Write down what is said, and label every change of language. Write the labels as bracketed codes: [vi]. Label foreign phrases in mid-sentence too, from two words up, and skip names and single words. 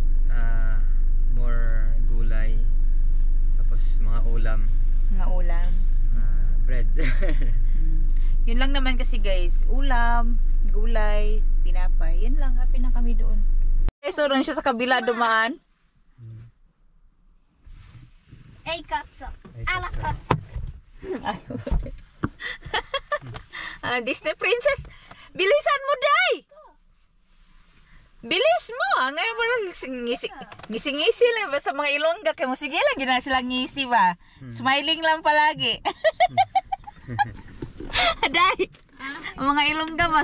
[tl] More gulay. Tapos mga ulam. Mga ulam. Bread. Yun lang naman kasi guys. Ulam, gulay, tinapay. Yun lang. Happy na kami doon. Okay, so doon siya sa kabila dumaan. Hey katso. Ala katso. Disney princess. Bilisan mo, Day! Bilis mo! Ngayon mo lang ngisi-ngisi lang. Basta mga Ilongga. Kaya mo sige lang. [hil] Gina silang ngisi ba? [tl] Smiling lang palagi. Day! Ang mga Ilongga ba?